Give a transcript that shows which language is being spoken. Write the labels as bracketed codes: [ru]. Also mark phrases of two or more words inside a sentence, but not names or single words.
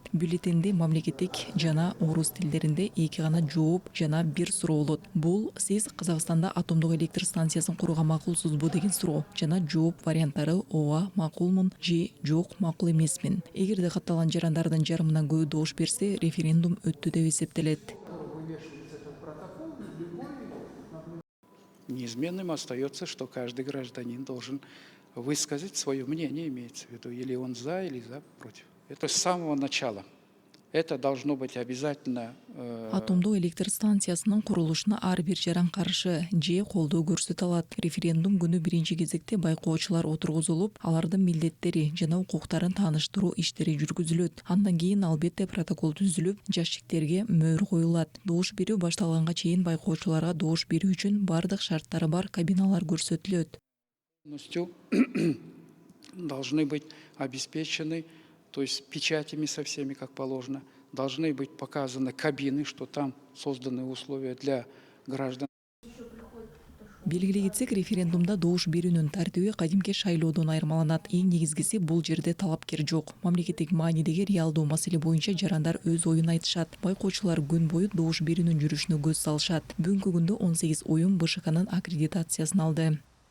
[ky] Бюллетенди мамлекеттик жана орус тилдеринде 2 гана жооп жана 1 болот. Бул сиз Казакстанда атомдук электр станциясын курууга макулсузбу деген суроо жана жооп варианттары ооба, макулмун же жок, макул эмесмин. Эгерде катталган жарандардын жарымынан көбү добуш берсе, референдум өттү деп эсептелет. [ru] Неизменным остается, что каждый гражданин должен высказать свое мнение, имеется в виду, или он за, или против. Это с самого начала. Это должно быть обязательно. [ky] Атомдук электр станциясынын курулушуна ар бир жаран каршы же колдоо көрсөтө алат. Референдум күнү биринчи кезекте байкоочулар отургузулуп, алардын милдеттери жана укуктарын тааныштыруу иштери жүргүзүлөт. Андан кийин албетте протокол түзүлүп, жашиктерге мөөр коюлат. Добуш берүү башталганга чейин байкоочуларга добуш берүү үчүн бардык шарттары бар кабиналар көрсөтүлөт. [ru] Должны быть обеспечены, то есть печатями со всеми, как положено, должны быть показаны кабины, что там созданы условия для граждан. [ky] Белгилей кетсек, референдумда добуш берүүнүн тартиби кадимки шайлоодон айырмаланат. Эң негизгиси, бул жерде талапкер жок. Мамлекеттик маанидеги реалдуу маселе боюнча жарандар өз оюн айтышат. Байкоочулар күн бою добуш берүүнүн жүрүшүнө көз салышат. Бүгүнкү күндө 18 оюн БШКнын аккредитациясын алды.